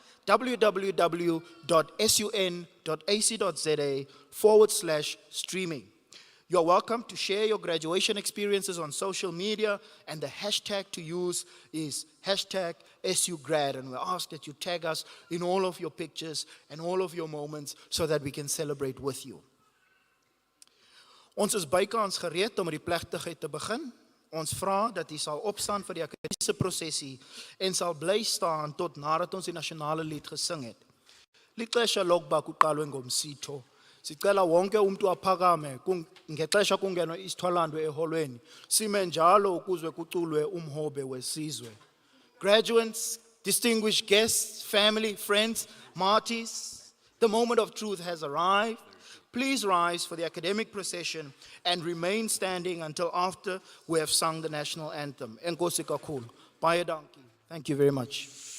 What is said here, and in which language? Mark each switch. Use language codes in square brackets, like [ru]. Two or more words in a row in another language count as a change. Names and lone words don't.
[en] www.sun.ac.za/streaming. You're welcome to share your graduation experiences on social media, and the hashtag to use is #SUGrad, and we ask that you tag us in all of your pictures and all of your moments so that we can celebrate with you. [af] Ons is bykans gereed om met die plegtigheid te begin. Ons vra dat u sal opstaan vir die akademiese prosesie en sal bly staan tot nadat ons die nasionale lied gesing het. [xh] Lixesha lokuba kuqalwe ngomsitho. Sicela wonke umuntu aphakame ngexesha kungenwa isithwalandwe eholweni. Sime njalo ukuzwe kuculwe umhobe wesizwe. [en] Graduates, distinguished guests, family, friends, Marties, the moment of truth has arrived. Please rise for the academic procession and remain standing until after we have sung the national anthem. [xh] Enkosi kakhulu. [af] Baie dankie. [en] Thank you very much.